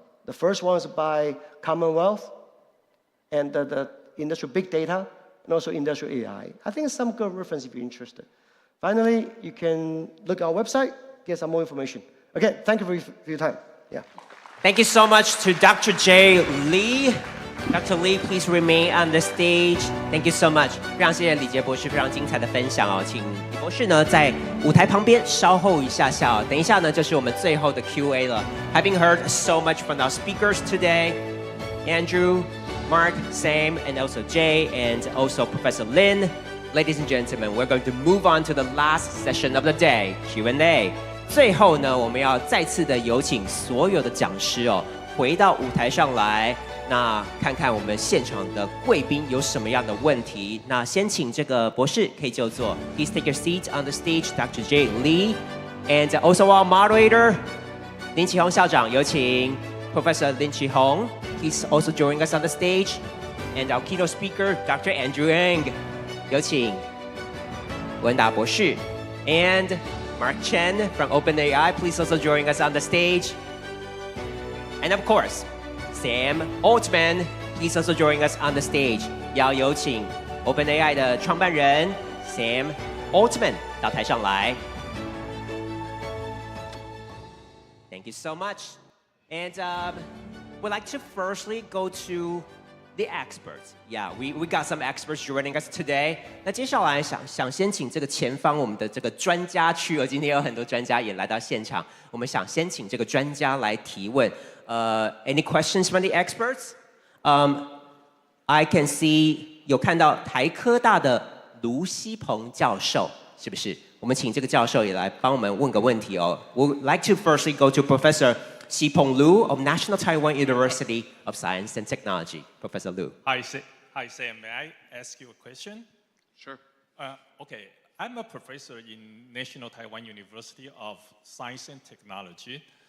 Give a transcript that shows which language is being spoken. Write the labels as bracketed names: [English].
[English] The first one is by Commonwealth, and the industrial big data, and also industrial AI. I think it's some good reference if you're interested. Finally, you can look at our website, get some more information. Okay, thank you for your time. Yeah. Thank you so much to Dr. J. Lee. Dr. Lee, please remain on the stage. Thank you so much. [Chinese] 非常谢谢李杰博士非常精彩的分享哦，请李博士呢在舞台旁边稍后一下下哦，等一下呢就是我们最后的 Q&A 了。 [English] Having heard so much from our speakers today, Andrew, Mark, Sam, and also Jay, and also Professor Lin. Ladies and gentlemen, we're going to move on to the last session of the day, Q&A. [Chinese] 最后呢，我们要再次的有请所有的讲师哦，回到舞台上来，那看看我们现场的贵宾有什么样的问题。那先请这个博士可以就坐 [English] ，Please take your seat on the stage, Dr. J. Lee, and also our moderator, 林启宏校长， [Chinese] 有请 [English] Professor Lin Qihong. He's also joining us on the stage, and our keynote speaker, Dr. Andrew Ng. [Chinese] 有请文达博士 [English] and Mark Chen from OpenAI, please also join us on the stage. And of course, Sam Altman, please also join us on the stage. [Chinese] 要有请 OpenAI 的创办人 Sam Altman 到台上来。 [English] Thank you so much. And we'd like to firstly go to the experts. Yeah, we got some experts joining us today. [Chinese] 那接下来想先请这个前方我们的这个专家区哦，今天有很多专家也来到现场，我们想先请这个专家来提问。 [English] Any questions from the experts? I can see [Chinese] 有看到台科大的卢锡鹏教授，是不是？我们请这个教授也来帮我们问个问题哦。 [English] We'd like to firstly go to Professor Xipeng Liu of National Taiwan University of Science and Technology. Professor Liu. Hi, Sam. May I ask you a question? Sure. Okay. I'm a professor in National Taiwan University of Science and Technology.